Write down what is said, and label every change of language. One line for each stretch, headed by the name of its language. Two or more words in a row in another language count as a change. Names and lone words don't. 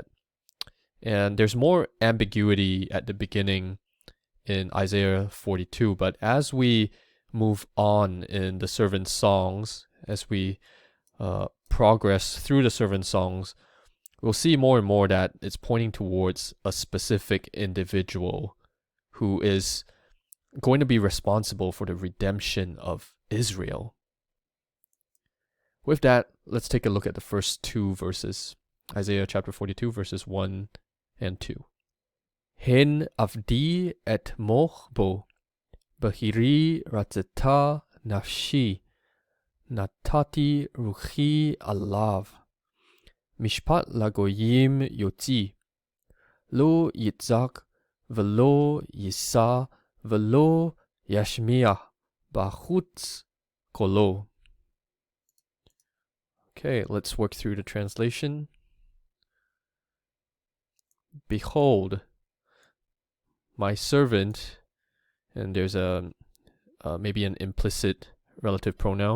English: And there's more ambiguity at the beginning in Isaiah 42, but as we move on in the servant songs, as we progress through the servant songs, we'll see more and more that it's pointing towards a specific individual who is going to be responsible for the redemption of Israel. With that, let's take a look at the first 2 verses. Isaiah chapter 42, verses 1 and 2.
Hebrew: הן עבדי אתמך בו בחירי רצתה נפשי נתתי רוחי עליו משפט לגוים יוציא לא יצעק ולא ישא ולא ישמיע בחוץ קולו.
English: Okay, let's work through the translation. Behold, my servant, and there's maybe an implicit relative pronoun.